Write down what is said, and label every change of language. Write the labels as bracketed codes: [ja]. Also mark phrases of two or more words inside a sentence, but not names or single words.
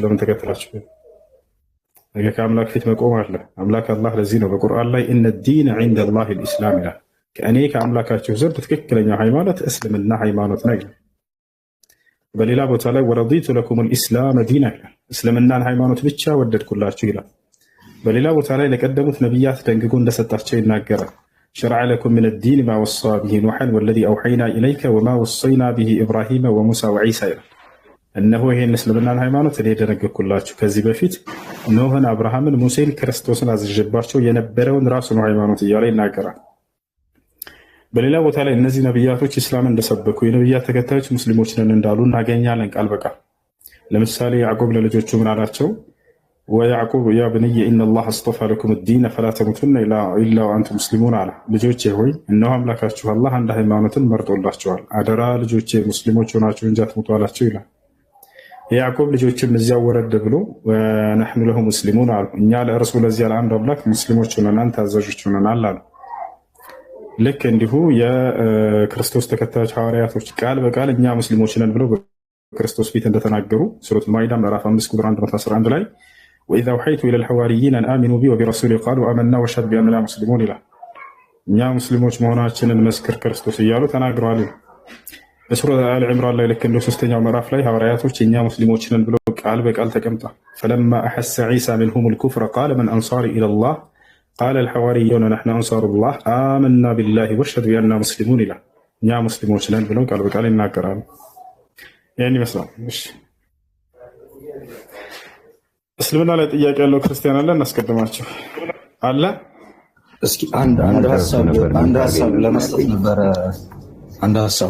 [am] ለምን ተከተላችሁ? ነገ ከአምላክ ፊት መቆም አለ። አምላክ አላህ ለዚህ ነው በቁርአን ላይ [ar] إن الدين عند الله الإسلام [am] ይላል። ከእኔ ከአምላካችሁ ዘንድ ትክክለኛ ሃይማኖት እስልምና ሃይማኖት ነው ይላል። በሌላ ቦታ ላይ [ar] ورضيت لكم الإسلام دينا [am] ይላል። እስልምናን ሃይማኖት ብቻ ወደድኩላችሁ ይላል። በሌላ ቦታ ላይ ለቀደሙት ነቢያት ደንግጎ እንደሰጣቸው ይናገራል። [ar] شرع لكم من الدين ما وصى به نوحا والذي أوحينا إليك وما وصينا به إبراهيم وموسى وعيسى [am] እነሆ ይሄን እስልምናን ሃይማኖት እኔ ደነገግኩላችሁ ከዚህ በፊት ኖህን፣ አብርሃምን፣ ሙሴን፣ ክርስቶስን አዝዤባቸው የነበረውን ራሱ ነው ሃይማኖት እያለ ይናገራል። በሌላ ቦታ ላይ እነዚህ ነቢያቶች ኢስላምን እንደሰበኩ የነቢያት ተከታዮች ሙስሊሞች ነን እንዳሉ እናገኛለን ቃል በቃል። ለምሳሌ ያዕቆብ ለልጆቹ ምን አላቸው? [ar] ويعقوب يا بني إن الله اصطفى لكم الدين فلا تموتن إلا وأنتم مسلمون على [am] ልጆቼ ሆይ እነሆ አምላካችሁ አላህ አንድ ሃይማኖትን መርጦላችኋል አደራ ልጆቼ ሙስሊሞች ሆናችሁ እንጂ አትሞቱ አላቸው ይላል። የያዕቆብ ልጆችም እዚያው ወረድ ብሎ ወነሕኑ [ar] له مسلمون [am] አሉ እኛ ለእርሱ ለዚያ ለአንድ አምላክ ሙስሊሞች ሆነናል ታዛዦች ሆነናል አሉ። ልክ እንዲሁ የክርስቶስ ተከታዮች ሐዋርያቶች ቃል በቃል እኛ ሙስሊሞች ነን ብለው በክርስቶስ ፊት እንደተናገሩ ሱረቱ ማኢዳ ምዕራፍ 5 ቁጥር 111 ላይ [ar] وإذا أوحيت إلى الحواريين أن آمنوا بي وبرسولي قالوا آمنا واشهد بأننا مسلمون [am] ይላል። እኛ ሙስሊሞች መሆናችንን መስክር ክርስቶስ እያሉ ተናግረዋል። በሱረቱ አሊ ዒምራን ላይ ልክ እንደ ሶስተኛው ምዕራፍ ላይ ሐዋርያቶች እኛ ሙስሊሞች ነን ብለው ቃል በቃል ተቀምጠዋል። [ar] فلما أحس عيسى منهم الكفر قال من أنصاري إلى الله قال الحواريون نحن أنصار الله آمنا بالله واشهد بأننا مسلمون [am] ይላል። እኛ ሙስሊሞች ነን ብለው ቃል በቃል ይናገራሉ። ያን ይመስላል። እሺ እስልምና ላይ ጥያቄ ያለው ክርስቲያን አለ? እናስቀድማቸው አለ። እስኪ አንድ ሀሳብ ለመስጠት ነበረ። አንድ ሀሳብ።